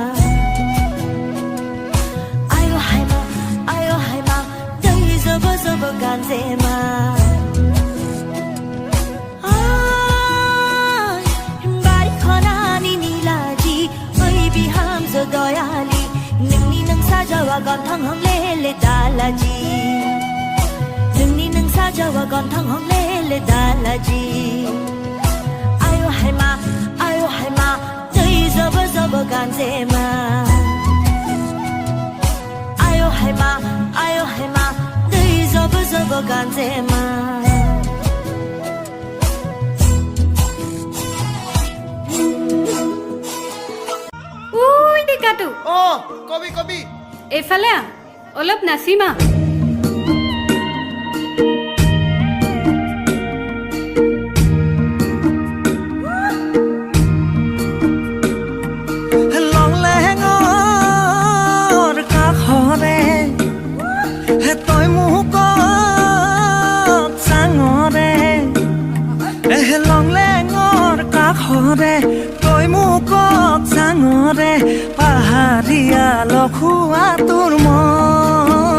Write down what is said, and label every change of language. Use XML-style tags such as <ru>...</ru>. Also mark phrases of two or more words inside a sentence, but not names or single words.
<brx>आयो हायमा दै जब जब गान्जेमा बारी खनानी निलाजी ओइ बिहाम जो दयाली नोंनि नों साजावा गन्थं हंले दालाजी नोंनि नों साजावा गन्थं हंले दालाजी आयो हायमा दै जब जब गान्जेमा आयो हायमा दै जब जब गान्जेमा উই টিকাটো কবি কবি</brx> <as>এইফালে আহ অলপ নাচিমা লংলেঙৰ কাষৰে তই মোক চাঙৰে লংলেঙৰ কাষৰে তই মোক চাঙৰে পাহাৰীয়া লখুৱা তোৰ মন</as>